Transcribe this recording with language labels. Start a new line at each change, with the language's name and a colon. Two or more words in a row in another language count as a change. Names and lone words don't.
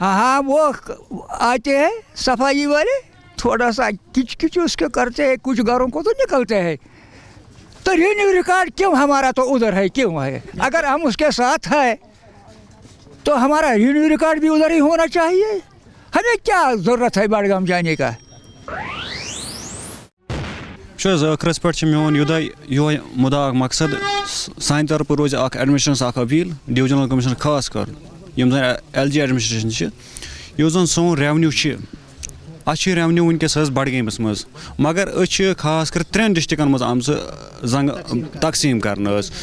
Urdu: ہاں وہ آتے ہیں صفائی والے, تھوڑا سا کچ کچ اس کے کرتے ہیں, کچھ گھروں کو تو نکلتے ہیں. تو رینیو ریکارڈ کیوں ہمارا تو ادھر ہے, کیوں ہے؟ اگر ہم اس کے ساتھ ہیں تو ہمارا رینیو ریکارڈ بھی ادھر ہی ہونا چاہیے. ہمیں کیا ضرورت ہے بڑگام جانے کا؟
Kashmiri: ٲخرس پٮ۪ٹھ چھِ میون یہوے مُدا اکھ مقصد سانہِ طرفہٕ روزِ اکھ ایڈمنسٹریشنس اکھ اپیل
English: divisional commissioner
Kashmiri: خاص کر یِم زن ایل جی ایڈمنسٹریشن چھِ, یُس زن سون ریونیو چھِ, اَسہِ چھِ ریونیو وٕنکیٚس حظ بڈگٲمِس منٛز, مگر أسۍ چھِ خاص کر 3 ڈسٹرکن منٛز آمژٕ زنٛگہٕ تقسیٖم کرنہٕ حظ.